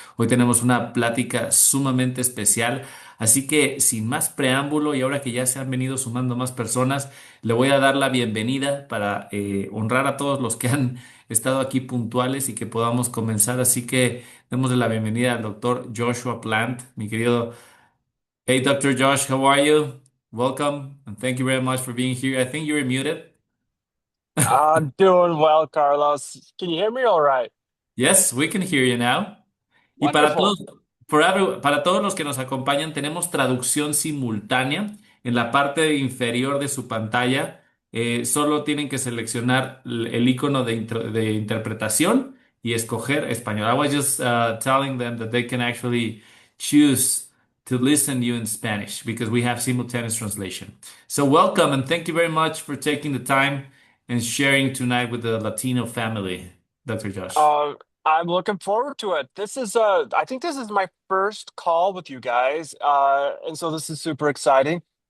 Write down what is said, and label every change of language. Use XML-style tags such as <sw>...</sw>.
<es>Hoy tenemos una plática sumamente especial, así que sin más preámbulo, y ahora que ya se han venido sumando más personas, le voy a dar la bienvenida para honrar a todos los que han estado aquí puntuales y que podamos comenzar. Así que démosle la bienvenida al doctor Joshua Plant, mi querido.</es> <en>Hey, Dr. Josh, how are you? Welcome, and thank you very much for being here. I think you're muted. I'm doing well, Carlos. Can you hear me all right? Yes, we can hear you now. Y Wonderful.</en> <es>para todos los que nos acompañan, tenemos traducción simultánea en la parte inferior de su pantalla. Solo tienen que seleccionar el icono de interpretación y escoger español.</es> <en>I was just telling them that they can actually choose to listen you in Spanish because we have simultaneous translation. So welcome and thank you very much for taking the time and sharing tonight with the Latino family, Dr. Josh. Uh, I'm looking forward to it. I think this is my first call with you guys, and so this is super exciting.</en>